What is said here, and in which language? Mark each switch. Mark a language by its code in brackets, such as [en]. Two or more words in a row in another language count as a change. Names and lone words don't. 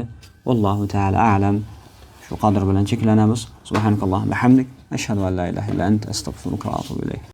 [ar] الله تعالى أعلم. [uz] Shu qadr bilan cheklanamiz. [ar] سبحانك اللهم وبحمدك. أشهد أن لا إله إلا أنت أستغفرك وأتوب إليك.